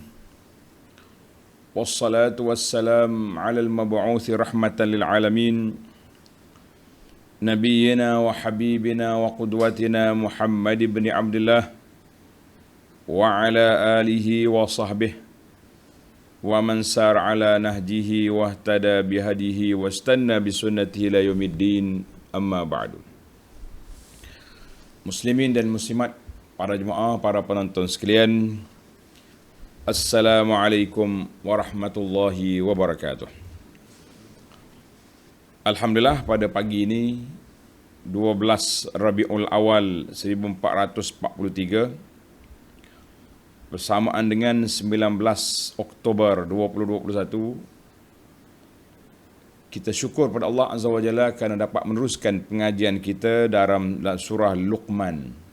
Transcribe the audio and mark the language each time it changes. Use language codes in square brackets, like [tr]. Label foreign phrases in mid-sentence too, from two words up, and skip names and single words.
[ar] والصلاة والسلام على المبعوث رحمة للعالمين. نبينا وحبيبنا وقدوتنا محمد بن عبد الله وعلى آله وصحبه ومن سار على نهجه واهتدى بهديه واستن بسنته إلى يوم الدين، أما بعد. [ms] Muslimin dan muslimat, para jemaah, para penonton sekalian, [ar] السلام عليكم ورحمة الله وبركاته. [ms] Alhamdulillah, pada pagi ini 12 Rabiul Awal 1443 bersamaan dengan 19 Oktober 2021, kita syukur pada Allah [ar] عز وجل [ms] kerana dapat meneruskan pengajian kita dalam surah Luqman.